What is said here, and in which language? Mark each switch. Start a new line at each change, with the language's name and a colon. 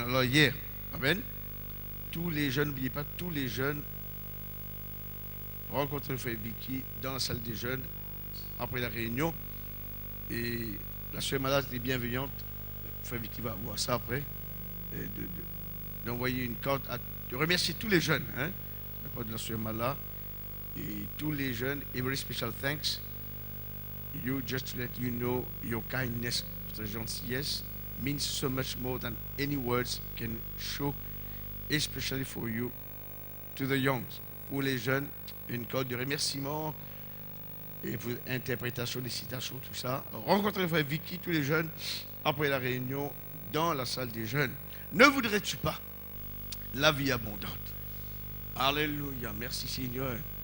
French: Alors hier, amen. Tous les jeunes, n'oubliez pas, tous les jeunes rencontrent le frère Vicky dans la salle des jeunes après la réunion. Et la sœur malade est bienveillante. Le frère Vicky va voir ça après. D'envoyer une carte, de remercier tous les jeunes, hein, de la sœur malade. Et tous les jeunes,
English: a very special thanks. You just to let you know your kindness,
French: votre gentillesse
English: means so much more than any words can show, especially for you, to the young.
French: Pour les jeunes, une carte de remerciement et pour interprétation des citations, tout ça. Rencontrez le frère Vicky, tous les jeunes, après la réunion, dans la salle des jeunes. Ne voudrais-tu pas la vie abondante? Alléluia, merci Seigneur.